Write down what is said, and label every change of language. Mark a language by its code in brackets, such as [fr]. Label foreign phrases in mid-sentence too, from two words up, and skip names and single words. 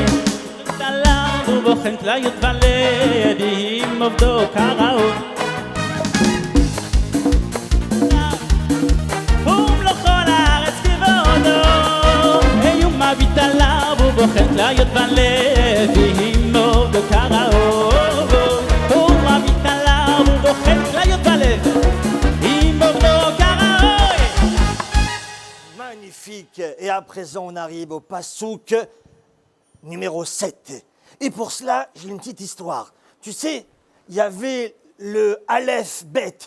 [he] מביט עליו ובוחן כליות בלב עם עובדו כראוי. ומלוא כל הארץ כבודו. הוא מביט עליו ובוחן כליות בלב עם עובדו כראוי. [fr] Magnifique. Et à présent, on arrive au passouk numéro 7. Et pour cela, j'ai une petite histoire. Tu sais, il y avait le Aleph Bet.